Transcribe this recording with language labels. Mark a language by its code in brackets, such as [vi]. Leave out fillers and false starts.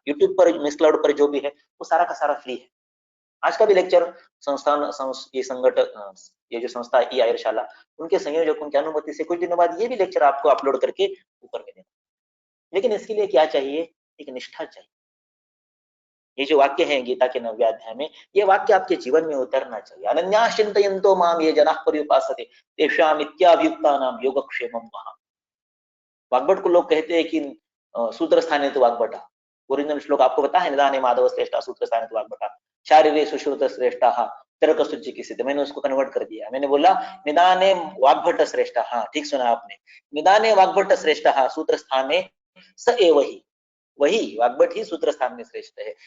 [hi] YouTube पर, miss cloud पर जो भी है वो सारा का सारा फ्री है। आज का भी लेक्चर संस्थान ये संगठन, ये जो संस्था है ई आयुर्शाला, उनके संयोजकों की अनुमति से कुछ दिनों बाद ये भी लेक्चर आपको अपलोड करके ऊपर में देना। लेकिन इसके लिए क्या चाहिए? एक निष्ठा चाहिए। ये जो वाक्य है गीता के 9वें अध्याय में, ये वाक्य आपके जीवन में उतरना चाहिए। [sa] अनन्यास चिन्तयन्तो माम ये जनाः पर्युपासते तेषाम् इत्याभियुक्तानां योगक्षेमं वहा। [hi] वाग्भट को लोग कहते हैं कि [sa] सूत्र स्थाने तो वाग्भटा। [hi] ओरिजिनल श्लोक आपको पता है, [sa] निदाने माधव श्रेष्ठा सूत्र स्थाने तो वाग्भटा, शारीरे सुश्रुत श्रेष्ठा तर्क सुचिकित्सित। [hi] मैंने उसको कन्वर्ट कर दिया, मैंने बोला [sa] निदाने वाग्भट श्रेष्ठा। [hi] हाँ ठीक सुना आपने, [sa] निदाने वाग्भट श्रेष्ठा सूत्र स्थाने स एव ही, [hi] वही वाग्भट ही सूत्र स्थान में श्रेष्ठ है।